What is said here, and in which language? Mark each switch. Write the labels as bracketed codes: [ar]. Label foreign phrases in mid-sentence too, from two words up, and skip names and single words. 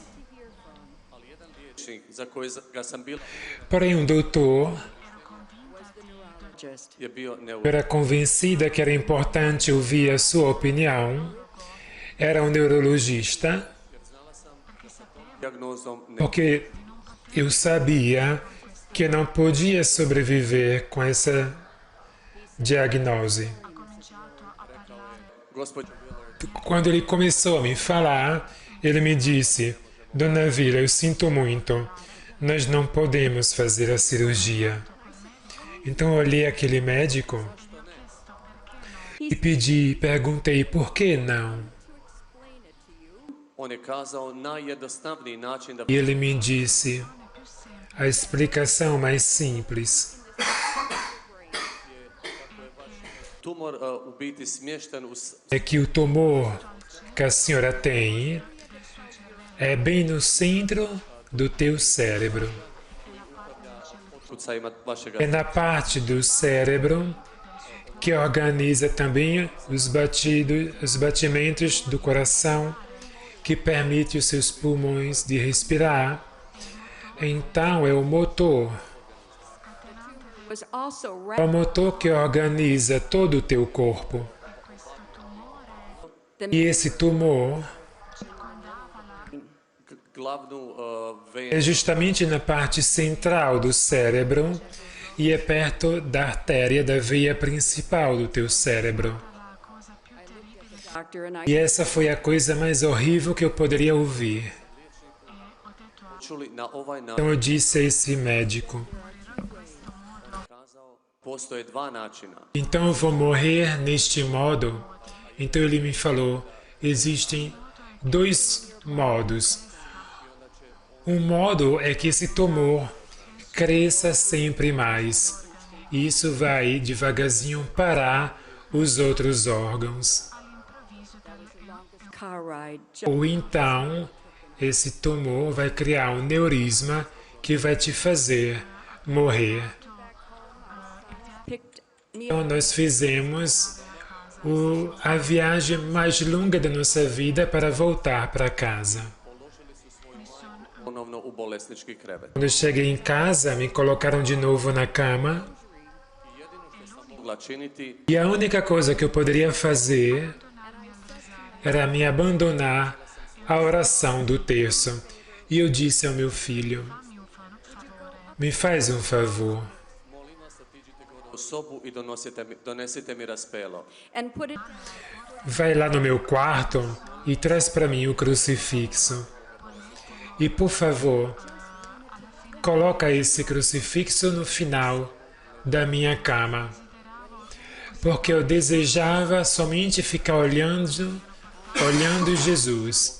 [hr] liječnik za koji ga sam bila [pt] Porém, um doutor just [hr] je bio [pt] era convencida que era importante ouvir a sua opinião, era um neurologista, dijagnozom porque eu sabia que eu não podia sobreviver com essa diagnose. [hr] gospođo Willard, [pt] Quando ele começou a me falar, ele me disse, Dona Vila, eu sinto muito, nós não podemos fazer a cirurgia. Então eu olhei aquele médico e perguntei por que não. [hr] on je kazao najjednostavniji način da [pt] E ele me disse a explicação mais simples. [hr] tumor u biti smješten u [pt] É que o tumor que a senhora tem é bem no centro do teu cérebro. [hr] otkucaima vašega [pt] É na parte do cérebro que organiza também os batimentos do coração, que permite os seus pulmões de respirar. Então é o motor. [en] Was also [pt] É o motor que organiza todo o teu corpo. E esse tumor glavnu é venu justamente na parte central do cérebro e é perto da artéria, da veia principal do teu cérebro. [en] doctor, and [pt] E I essa foi a coisa mais horrível que eu poderia ouvir. [hr] čuli na ovaj način. [pt] Então eu disse a esse médico: [hr] Kazao, postoje dva načina. [pt] então eu vou morrer neste modo. Então ele me falou: existem dois modos. Um modo é que esse tumor cresça sempre mais. E isso vai devagarzinho parar os outros órgãos. [en] car ride. [pt] Ou então, esse tumor vai criar um neurisma que vai te fazer morrer. [en] Picked me [pt] Então, nós fizemos a viagem mais longa da nossa vida para voltar para casa. [hr] Ponovno u bolesnički krevet. [pt] Quando eu cheguei em casa, me colocaram de novo na cama [hr] Mogla činiti [pt] e a única coisa que eu poderia fazer era me abandonar à oração do terço. E eu disse ao meu filho: me faz um favor, [hr] molim vas da tiđite gore u sobu i donesite mi raspelo. [en] and put it [pt] vai lá no meu quarto e traz para mim o crucifixo. E, por favor, coloca esse crucifixo no final da minha cama, porque eu desejava somente ficar olhando Jesus.